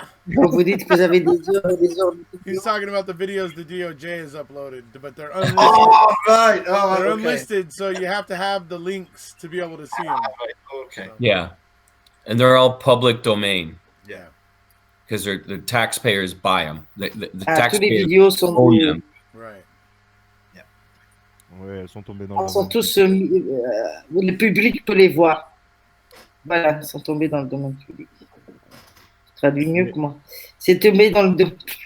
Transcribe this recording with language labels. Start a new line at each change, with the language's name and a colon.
French: Vous dites que vous avez des heures et des heures.
English: He's talking about the videos the DOJ has uploaded, but they're unlisted. Oh, right. They're unlisted, so you have to have the links to be able to see them. Right. Okay. Yeah. And they're all public domain. Yeah. Because the taxpayers buy them. The taxpayers own them. Right. Yeah.
French: Ouais, elles sont tombées dans le domaine tous, le public peut les voir. Voilà, elles sont tombées dans le domaine public. Je traduis mieux que moi. C'est tombé dans le domaine.